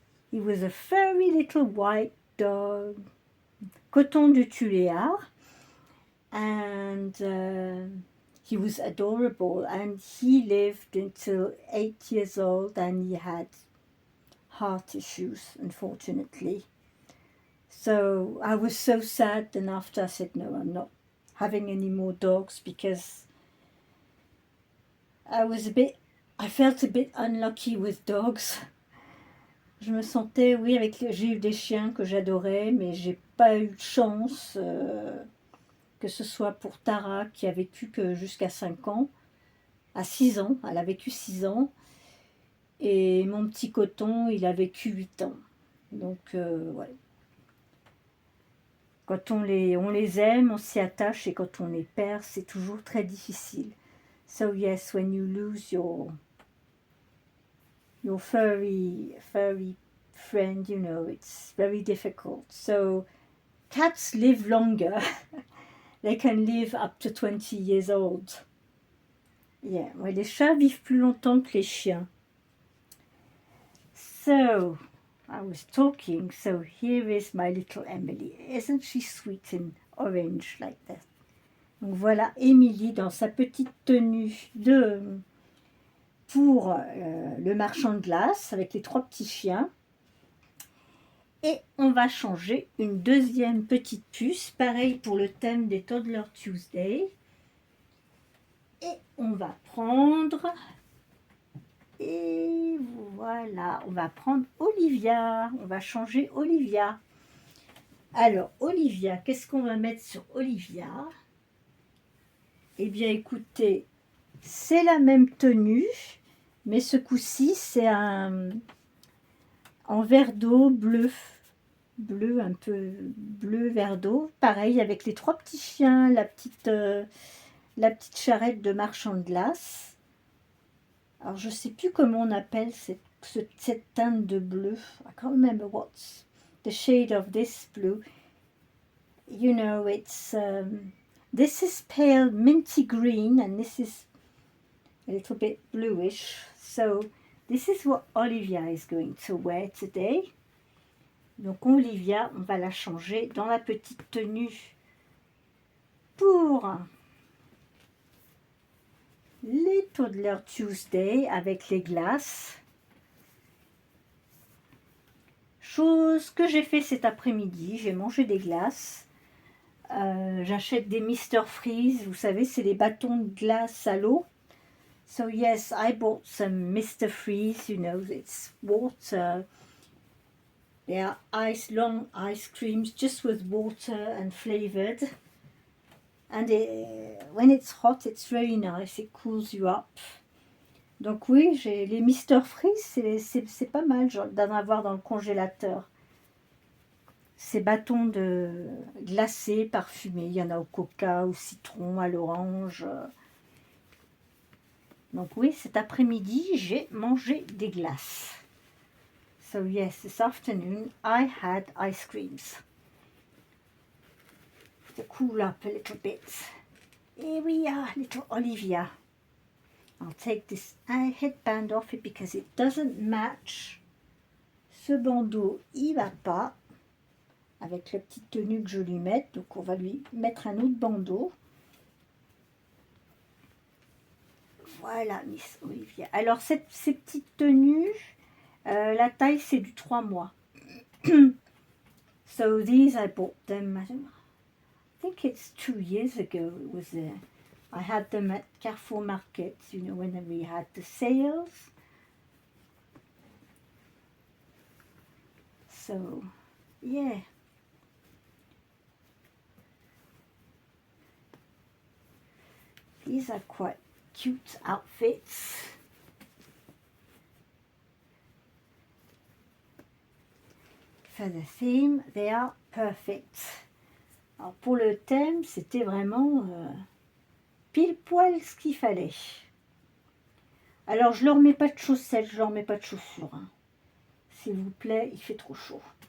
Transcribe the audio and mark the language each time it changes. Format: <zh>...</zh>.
<en>he was a furry little white dog, Coton de Tuléar, and he was adorable, and he lived until 8 years old, and he had heart issues, unfortunately. So I was so sad, and after I said, no, I'm not having any more dogs, because I felt a bit unlucky with dogs.</en> <fr>Je me sentais, oui, j'ai eu des chiens que j'adorais, mais j'ai pas eu de chance, que ce soit pour Tara, qui a vécu que jusqu'à 5 ans, à 6 ans, elle a vécu 6 ans, et mon petit Coton, il a vécu 8 ans. Donc, ouais. Quand on les aime, on s'y attache, et quand on les perd, c'est toujours très difficile.</fr> <en>So yes, when you lose your furry friend, you know, it's very difficult. So cats live longer. They can live up to 20 years old.</en> <fr>Yeah, ouais, les chats vivent plus longtemps que les chiens.</fr> <en>So, I was talking, so here is my little Emily. Isn't she sweet in orange like that?</en> <fr>Donc voilà Emily dans sa petite tenue pour le marchand de glace avec les 3 petits chiens. Et on va changer une deuxième petite puce, pareil pour le thème des Toddler Tuesday. Et on va prendre, et voilà, on va prendre Olivia, on va changer Olivia. Alors Olivia, qu'est-ce qu'on va mettre sur Olivia? Eh bien écoutez, c'est la même tenue, mais ce coup-ci c'est en verre d'eau bleu, un peu bleu verre d'eau, pareil avec les 3 petits chiens, la petite charrette de marchand de glace. Alors je sais plus comment on appelle cette teinte de bleu.</fr> <en>I can't remember what's the shade of this blue. You know, it's this is pale minty green and this is a little bit bluish. So this is what Olivia is going to wear today.</en> <fr>Donc Olivia, on va la changer dans la petite tenue pour les Toddler Tuesday avec les glaces. Chose que j'ai fait cet après-midi, j'ai mangé des glaces. J'achète des Mr. Freeze, vous savez, c'est les bâtons de glace à l'eau.</fr> <en>So yes, I bought some Mr. Freeze, you know, it's water. They are long ice creams just with water and flavored. And when it's hot, it's very nice, it cools you up.</en> <fr>Donc oui, j'ai les Mr. Freeze, c'est pas mal d'en avoir dans le congélateur. Ces bâtons de glacés, parfumés, il y en a au coca, au citron, à l'orange. Donc oui, cet après-midi, j'ai mangé des glaces.</fr> <en>So yes, this afternoon I had ice creams. To cool up a little bit. Here we are, little Olivia. I'll take this headband off it because it doesn't match.</en> <fr>Ce bandeau, il va pas avec la petite tenue que je lui mette. Donc on va lui mettre un autre bandeau. Voilà, Miss Olivia. Alors ces petites tenues, la taille c'est du 3 mois.</fr> <en>So these I bought them, I think it's 2 years ago. It was I had them at Carrefour Market, you know, when we had the sales. So, yeah. These are quite cute outfits. For the theme, they are perfect.</en> <fr>Alors pour le thème, c'était vraiment pile poil ce qu'il fallait. Alors je leur mets pas de chaussettes, je leur mets pas de chaussures. Hein. S'il vous plaît, il fait trop chaud.</fr>